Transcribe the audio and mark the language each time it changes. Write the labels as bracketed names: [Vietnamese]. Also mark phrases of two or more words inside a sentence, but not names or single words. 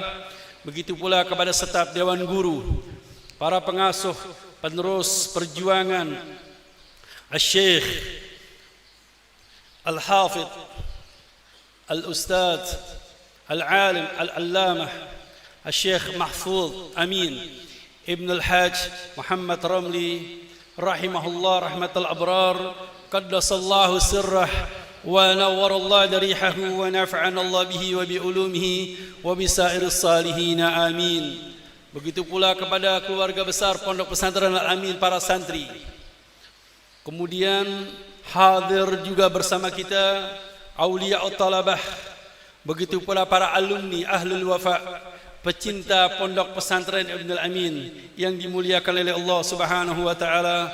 [Indonesian] Begitu pula kepada staf dewan guru, para pengasuh penerus perjuangan Al-Syekh [Arabic] الحافظ الأستاذ العالم العلامة الشيخ محفوظ أمين ابن الحاج محمد رملي رحمه الله رحمة الأبرار قدس الله سره ونور الله ضريحه ونفعنا الله به وبعلومه وبسائر الصالحين, amin. [Indonesian] Begitu pula kepada keluarga besar Pondok Pesantren Al-Amin, para santri. Kemudian hadir juga bersama kita [Arabic] أولياء طلبة, [Indonesian] Begitu pula para alumni Ahlul Wafa, pecinta Pondok Pesantren Ibnul Amin yang dimuliakan oleh Allah [Arabic] سبحانه وتعالى.